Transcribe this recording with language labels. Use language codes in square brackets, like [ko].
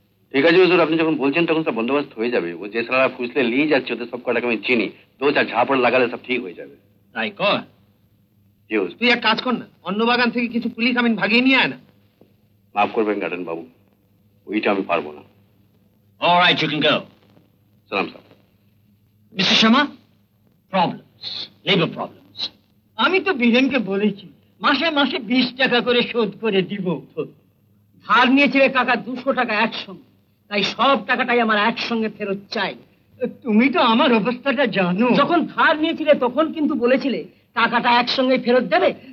[bn] ঠিক আছে হুজুর, আপনি যখন বলছেন তখন সব বন্দোবস্ত হয়ে যাবে। ও যে সারা ফুসলে নিয়ে যাচ্ছে ওদের সব কটাকে আমি চিনি, 2-4 ঝাপড় লাগালে সব ঠিক হয়ে যাবে। তাই কর। জি হুজুর। তুই এক কাজ কর না, অন্য বাগান থেকে কিছু পুলিশ কামিন ভাগিয়ে নিয়ে আয় না। মাফ করবেন গার্ডেন বাবু, ওইটা আমি পারবো না। [en] All right, you can go. [bn] সালাম সাহেব। [en] Mr. Sharma, problems, labor problems. [bn] আমি তো বীরেনকে বলেছি মাসে মাসে 20 টাকা করে শোধ করে দিব। ধার নিয়েছিলে কাকা 200 টাকা একসঙ্গে, তাই সব টাকাটাই আমার একসঙ্গে ফেরত চাই। তুমি তো আমার অবস্থাটা জানো। যখন ধার নিয়েছিলে তখন কিন্তু বলেছিলে টাকাটা একসঙ্গে ফেরত দেবে।